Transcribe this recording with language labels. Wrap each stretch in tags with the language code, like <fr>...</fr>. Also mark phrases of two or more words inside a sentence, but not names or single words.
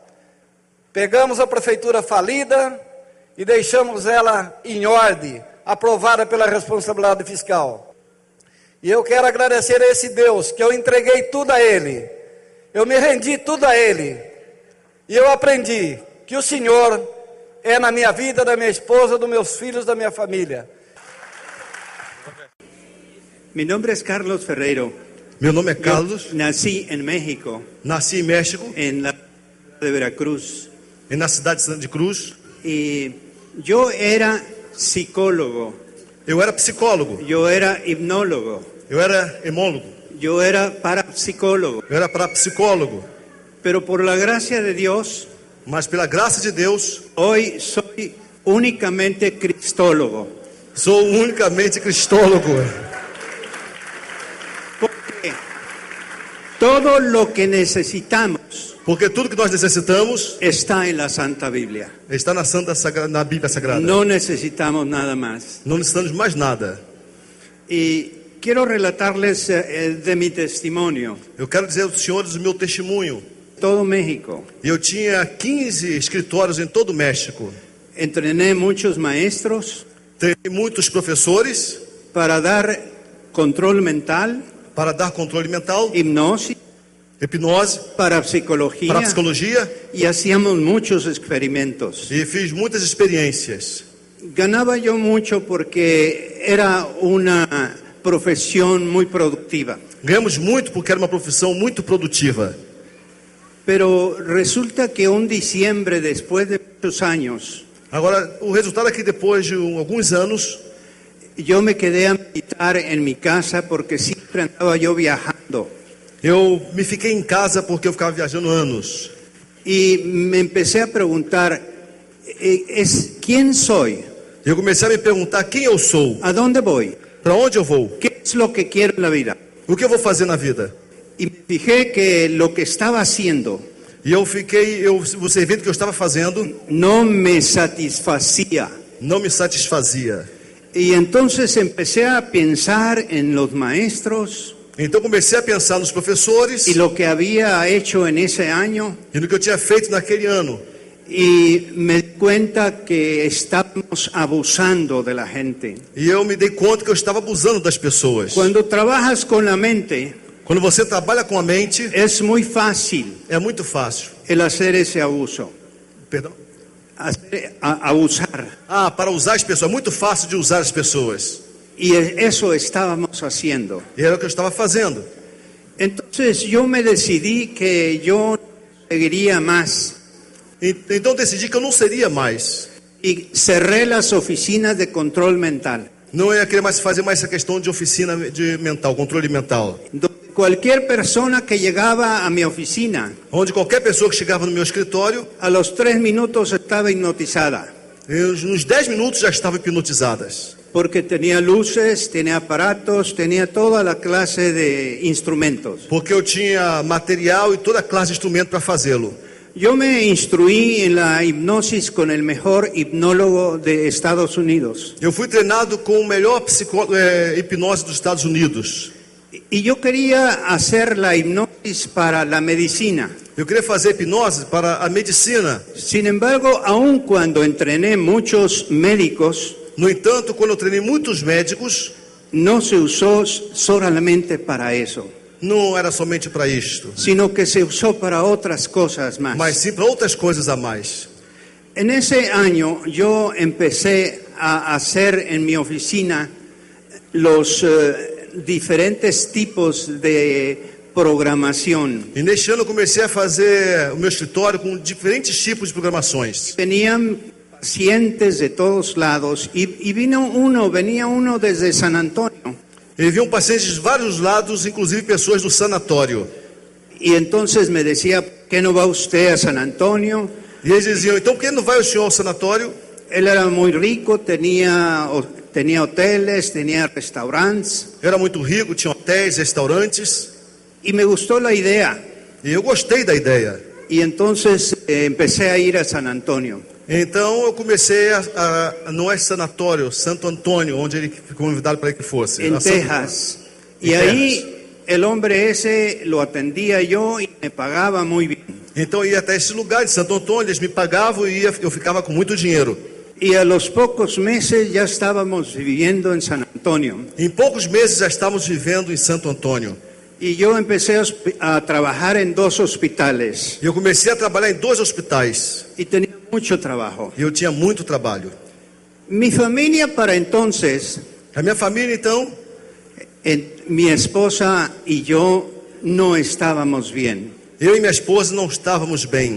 <pt>Pegamos a prefeitura falida e deixamos ela em ordem, aprovada pela responsabilidade fiscal. E eu quero agradecer a esse Deus, que eu entreguei tudo a Ele. Eu me rendi tudo a Ele. E eu aprendi que o Senhor é na minha vida, da minha esposa, dos meus filhos, da minha família.</pt> <es>Mi nombre es Carlos Ferreiro.</es> <pt>Meu nome é Carlos.</pt> <es>Nací en México,</es> <pt>Nasci em México,</pt> <es>en la de Veracruz.</es> <pt>na cidade de Santa Cruz.</pt> <es>Y yo era psicólogo,</es> <pt>Eu era psicólogo,</pt> <es>yo era hipnólogo,</es> <pt>eu era hemólogo,</pt> <es>yo era parapsicólogo.</es> <pt>eu era parapsicólogo.</pt> <es>Pero por la gracia de Dios,</es> <pt>Mas pela graça de Deus,</pt> <es>hoy soy únicamente cristólogo.</es> <pt>sou unicamente cristólogo.</pt> <es>Porque todo lo que necesitamos</es> <pt>Porque tudo que nós necessitamos</pt> <es>está en la Santa Biblia.</es> <pt>está na Bíblia Sagrada.</pt> <es>No necesitamos nada más.</es> <pt>Não necessitamos mais nada.</pt> <es>Y quiero relatarles de mi testimonio.</es> <pt>Eu quero dizer aos senhores o meu testemunho.</pt> <es>Todo México.</es> <pt>Eu tinha 15 escritórios em todo o México.</pt> <es>Entrené muchos maestros</es> <pt>Treinei muitos professores</pt> <es>para dar control mental,</es> <pt>para dar controle mental,</pt> <es>hipnosis,</es> <pt>hipnose,</pt> <es>parapsicología,</es> <pt>parapsicologia,</pt> <es>y hacíamos muchos experimentos.</es> <pt>e fiz muitas experiências.</pt> <es>Ganaba yo mucho porque era una profesión muy productiva.</es> <pt>Ganhamos muito porque era uma profissão muito produtiva.</pt> <es>Pero resulta que un diciembre, después de muchos años,</es> <pt>Agora, o resultado é que depois de alguns anos,</pt> <es>yo me quedé a meditar en mi casa porque siempre andaba yo viajando.</es> <pt>eu me fiquei em casa porque eu ficava viajando anos.</pt> <es>Y me empecé a preguntar, ¿quién soy?</es> <pt>Eu comecei a me perguntar quem eu sou,</pt> <es>¿A dónde voy?</es> <pt>para onde eu vou,</pt> <es>¿Qué es lo que quiero en la vida?</es> <pt>o que eu vou fazer na vida.</pt> <es>Y me fijé que lo que estaba haciendo</es> <pt>E eu fiquei, o serviço que eu estava fazendo</pt> <es>no me satisfacía.</es> <pt>não me satisfazia.</pt> <es>Y entonces empecé a pensar en los maestros</es> <pt>Então comecei a pensar nos professores</pt> <es>y lo que había hecho en ese año,</es> <pt>e no que eu tinha feito naquele ano.</pt> <es>y me di cuenta que estábamos abusando de la gente.</es> <pt>E eu me dei conta que eu estava abusando das pessoas.</pt> <es>Cuando trabajas con la mente,</es> <pt>Quando você trabalha com a mente,</pt> <es>es muy fácil</es> <pt>é muito fácil.</pt> <es>el hacer ese abuso,</es> <pt>Perdão?</pt> <es>abusar.</es> <pt>Para usar as pessoas, é muito fácil de usar as pessoas.</pt> <es>Y eso estábamos haciendo.</es> <pt>E era o que eu estava fazendo.</pt> <es>Entonces yo me decidí que yo seguiría más</es> <pt>Então decidi que eu não seria mais.</pt> <es>y cerré las oficinas de control mental.</es> <pt>Não ia querer mais fazer mais essa questão de oficina de mental, controle mental.</pt> <es>Donde cualquier persona que llegaba a mi oficina,</es> <pt>Onde qualquer pessoa que chegava no meu escritório,</pt> <es>a los 3 minutos estaba hipnotizada.</es> <pt>nos 10 minutos já estavam hipnotizadas.</pt> <es>Porque tenía luces, tenía aparatos, tenía toda la clase de instrumentos.</es> <pt>Porque eu tinha material e toda classe de instrumento para fazê-lo.</pt> <es>Yo me instruí en la hipnosis con el mejor hipnólogo de Estados Unidos.</es> <pt>Eu fui treinado com o melhor hipnose dos Estados Unidos.</pt> <es>Y yo quería hacer la hipnosis para la medicina.</es> <pt>Eu queria fazer hipnose para a medicina.</pt> <es>Sin embargo, aun cuando entrené muchos médicos,</es> <pt>No entanto, quando eu treinei muitos médicos,</pt> <es>no se usó solamente para eso,</es> <pt>não era somente para isto,</pt> <es>sino que se usó para otras cosas más.</es> <pt>mas sim para outras coisas a mais.</pt> <es>En ese año yo empecé a hacer en mi oficina los diferentes tipos de programación.</es> <pt>E neste ano eu comecei a fazer o meu escritório com diferentes tipos de programações.</pt> <es>Tenían pacientes de todos lados y venía uno desde San Antonio.</es> <pt>E vinham pacientes de vários lados, inclusive pessoas do sanatório.</pt> <es>Y entonces me decía, ¿por qué no va usted a San Antonio?</es> <pt>E eles diziam, então por que não vai o senhor ao sanatório?</pt> <es>Él era muy rico, tenía hoteles, tenía restaurantes</es> <pt>Era muito rico, tinha hotéis, restaurantes.</pt> <es>y me gustó la idea.</es> <pt>E eu gostei da ideia.</pt> <es>Y entonces empecé a ir a San Antonio.</es> <pt>Então eu comecei não é sanatório, Santo Antônio, onde ele ficou convidado para que fosse.</pt> <es>En</es> <pt>Na Santo-</pt> <es>Texas. En Y Texas. ahí el hombre ese lo atendía yo y me pagaba muy bien.</es> <pt>Então eu ia até esse lugar de Santo Antônio, eles me pagavam e eu ficava com muito dinheiro.</pt> <es>Y a los pocos meses ya estábamos viviendo en San Antonio.</es> <pt>Em poucos meses já estávamos vivendo em Santo Antônio.</pt> <es>Y yo empecé a trabajar en 2 hospitales</es> <pt>E eu comecei a trabalhar em 2 hospitais.</pt> <es>y tenía mucho trabajo.</es> <pt>E eu tinha muito trabalho.</pt> <es>Mi familia para entonces,</es> <pt>A minha família, então,</pt> <es>mi esposa y yo no estábamos bien.</es> <pt>eu e minha esposa não estávamos bem.</pt>